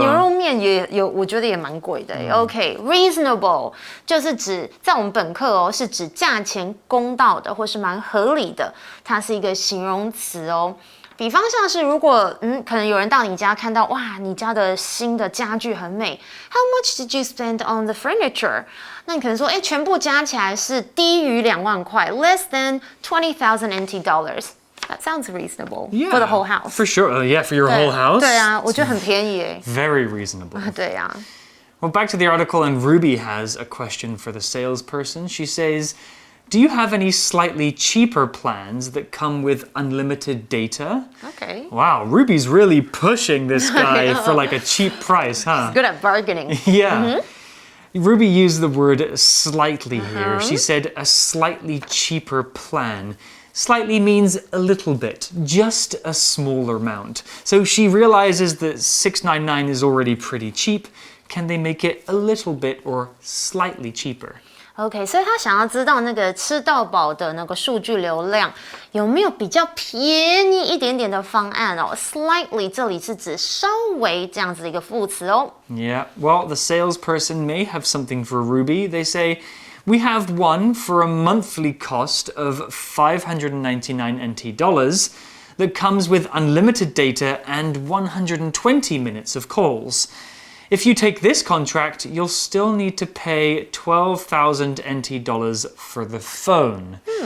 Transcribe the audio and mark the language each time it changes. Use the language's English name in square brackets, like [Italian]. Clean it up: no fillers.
[Chinese] 牛肉面也有，我觉得也蛮贵的。OK，reasonable 就是指在我们本课哦，是指价钱公道的，或是蛮合理的，它是一个形容词哦。比方像是如果可能有人到你家看到哇，你家的新的家具很美 ， [English] How much did you spend on the furniture？ [Chinese] 那你可能说，全部加起来是低于2万块 ， [English] less than 20,000 NT dollars。 That sounds reasonable for the whole house. For sure, yeah, for your whole house. 对啊，我觉得很便宜耶。 Very reasonable. 对啊。 Well, back to the article, and Ruby has a question for the salesperson. She says, "Do you have any slightly cheaper plans that come with unlimited data?" Okay. Wow, Ruby's really pushing this guy for like a cheap price, huh? Good at bargaining. Yeah. Ruby used the word slightly here. She said a slightly cheaper plan. Slightly means a little bit, just a smaller amount. So she realizes that $699 is already pretty cheap. can they make it a little bit or slightly cheaper? [Chinese] OK， 所以他想要知道那个吃到饱的那个数据流量有没有比较便宜一点点的方案哦 ？Slightly 这里是指稍微这样子的一个副词哦。 [English] Yeah, well, the salesperson may have something for Ruby. They say, we have one for a monthly cost of 599 NT dollars that comes with unlimited data and 120 minutes of calls. If you take this contract, you'll still need to pay 12,000 NT dollars for the phone.